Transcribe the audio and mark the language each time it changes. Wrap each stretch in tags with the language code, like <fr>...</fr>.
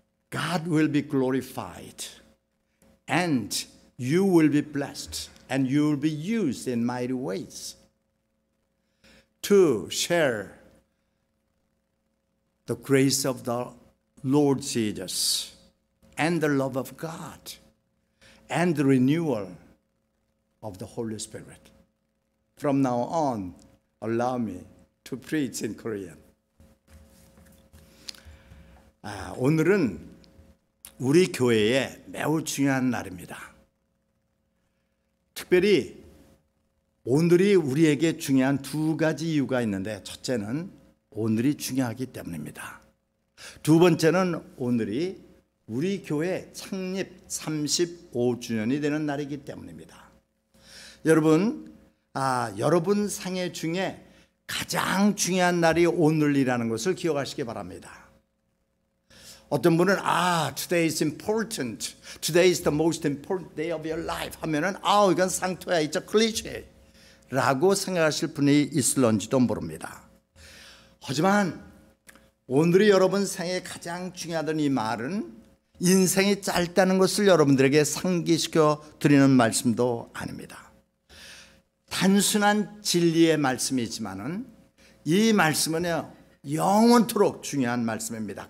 <en>God will be glorified, and you will be blessed, and you will be used in mighty ways to share the grace of the Lord Jesus and the love of God and the renewal of the Holy Spirit. From now on, allow me to preach in Korean.</en> <ko>오늘은 우리 교회에 매우 중요한 날입니다. 특별히 오늘이 우리에게 중요한 2가지 이유가 있는데, 첫째는 오늘이 중요하기 때문입니다. 2번째는 오늘이 우리 교회 창립 35주년이 되는 날이기 때문입니다. 여러분, 여러분 생애 중에 가장 중요한 날이 오늘이라는 것을 기억하시기 바랍니다. 어떤 분은</ko> <en>today is important, today is the most important day of your life</en> <ko>하면은 이건 상투야,</ko> <en>it's a cliche</en> <ko>라고 생각하실 분이 있을런지도 모릅니다. 하지만 오늘이 여러분 생에 가장 중요하던 이 말은 인생이 짧다는 것을 여러분들에게 상기시켜 드리는 말씀도 아닙니다. 단순한 진리의 말씀이지만은 이 말씀은요, 영원토록 중요한 말씀입니다.</ko>